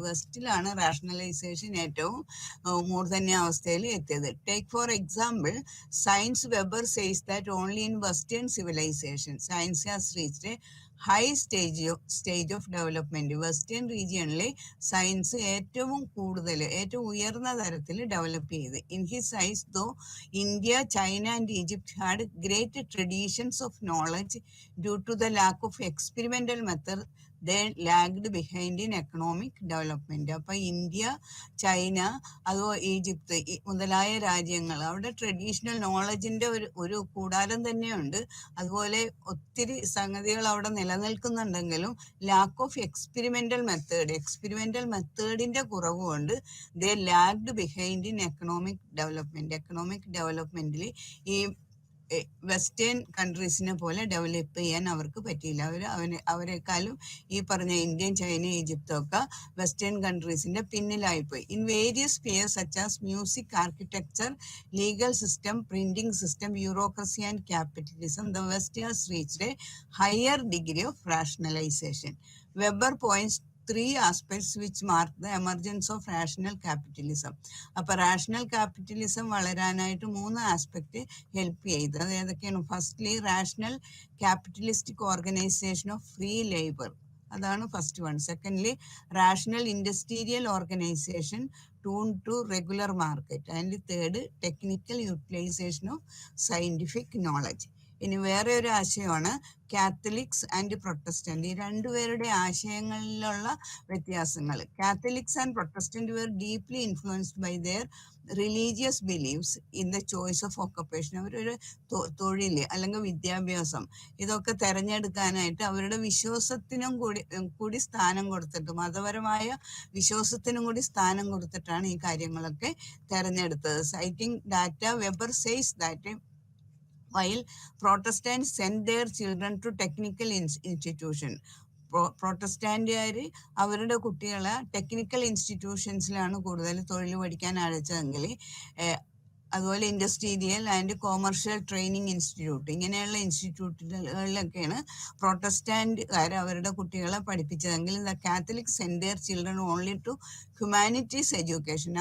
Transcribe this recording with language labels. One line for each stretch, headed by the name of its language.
Malayalam: വെസ്റ്റിലാണ് rationalisation ഏറ്റവും മൂർധന്യ അവസ്ഥയിൽ എത്തിയത്.
English: Take for example science. Weber says that only in western civilization science has reached a high stage of development.
Malayalam: Western റീജിയണിലെ science ഏറ്റവും ഉയർന്ന തരത്തിൽ develop ചെയ്ത്.
English: In his eyes though India, China and Egypt had great traditions of knowledge. Due to the lack of experimental method, they lagged behind in economic development.
Malayalam: അപ്പൊ India, China, അതോ Egypt മുതലായ രാജ്യങ്ങൾ അവിടെ traditional നോളജിന്റെ ഒരു കൂടാരം തന്നെയുണ്ട്. അതുപോലെ ഒത്തിരി സംഗതികൾ അവിടെ നിലനിൽക്കുന്നുണ്ടെങ്കിലും ലാക്ക് ഓഫ് എക്സ്പെരിമെന്റൽ മെത്തേഡിന്റെ കുറവ് കൊണ്ട്
English: they lagged behind in economic
Malayalam: ഡെവലപ്മെന്റിൽ ഈ വെസ്റ്റേൺ കൺട്രീസിനെ പോലെ ഡെവലപ്പ് ചെയ്യാൻ അവർക്ക് പറ്റിയില്ല. അവരെക്കാളും ഈ പറഞ്ഞ ഇന്ത്യൻ, ചൈന, ഈജിപ്തും ഒക്കെ western കൺട്രീസിന്റെ പിന്നിലായിപ്പോയി.
English: In various spheres such as music, architecture, legal system, printing system, bureaucracy and capitalism, the west has reached a higher degree of rationalization. Weber points three aspects which mark the emergence of rational capitalism.
Malayalam: അപ്പോൾ rational capitalism വളരാനായിട്ട് 3 aspect help ചെയ്ത്. അത് ഏതൊക്കെയാണ്?
English: Firstly rational capitalistic organization of free labour, അതാണ് first one. Secondly rational industrial organization tuned to regular market. And third technical utilization of scientific knowledge.
Malayalam: ഇനി വേറെ ഒരു ആശയമാണ് Catholics and Protestant. ഈ രണ്ടുപേരുടെ ആശയങ്ങളിലുള്ള വ്യത്യാസങ്ങൾ.
English: Catholics and Protestant were deeply influenced by their religious beliefs in the choice of occupation.
Malayalam: അവരൊരു തൊഴിൽ അല്ലെങ്കിൽ വിദ്യാഭ്യാസം ഇതൊക്കെ തെരഞ്ഞെടുക്കാനായിട്ട് അവരുടെ വിശ്വാസത്തിനും കൂടി സ്ഥാനം കൊടുത്തിട്ട്, മതപരമായ വിശ്വാസത്തിനും കൂടി സ്ഥാനം കൊടുത്തിട്ടാണ് ഈ കാര്യങ്ങളൊക്കെ തെരഞ്ഞെടുത്തത്. Citing data,
English: Weber says that while Protestants send their children to technical institution,
Malayalam: പ്രൊട്ടസ്റ്റാന്റുകാർ അവരുടെ കുട്ടികളെ ടെക്നിക്കൽ ഇൻസ്റ്റിറ്റ്യൂഷൻസിലാണ് കൂടുതൽ തൊഴിൽ പഠിക്കാൻ അയച്ചതെങ്കിൽ, അതുപോലെ industrial and commercial training institute ഇങ്ങനെയുള്ള ഇൻസ്റ്റിറ്റ്യൂട്ടുകളിലൊക്കെയാണ് പ്രൊട്ടസ്റ്റാന്റുകാർ അവരുടെ കുട്ടികളെ പഠിപ്പിച്ചതെങ്കിൽ
English: The Catholic send their children only to humanities education.